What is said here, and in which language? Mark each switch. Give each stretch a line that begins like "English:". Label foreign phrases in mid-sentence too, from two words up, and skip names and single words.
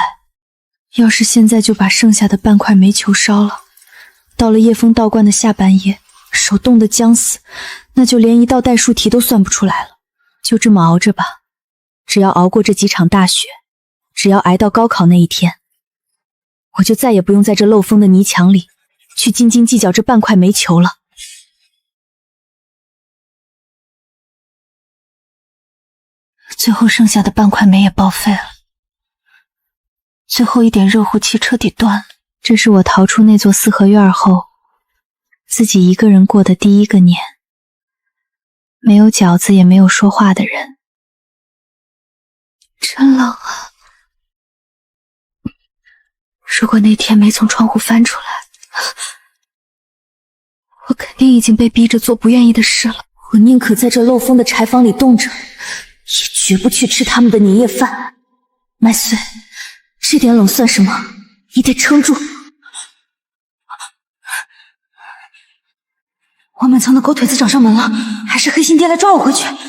Chinese: 要是現在就把剩下的半塊煤球燒了，到了夜風道觀的下半夜，手凍得僵死，那就連一道代數題都算不出來了。就這麼熬着吧，只要熬過這幾場大雪，只要挨到高考那一天，我就再也不用在這漏風的泥牆裡去斤斤計較這半塊煤球了。最後剩下的半塊煤也報廢了，最後一點熱乎氣徹底斷了。這是我逃出那座四合院後，自己一個人過的第1個年，沒有餃子也沒有說話的人。真冷啊！如果那天沒從窗戶翻出來，我肯定已經被逼着做不願意的事了。我寧可在這漏風的柴房裡凍着，也絕不去吃他們的年夜飯。麥穗，這點冷算什麼？你得撐住。我滿倉的狗腿子找上門了，還是黑心爹來抓我回去？